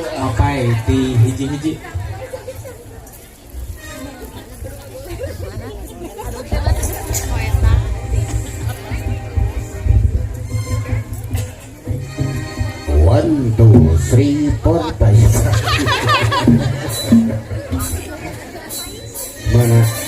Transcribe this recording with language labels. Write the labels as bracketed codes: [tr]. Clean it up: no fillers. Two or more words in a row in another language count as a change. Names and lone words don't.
[su] mapai ti hiji-hiji one two three four mana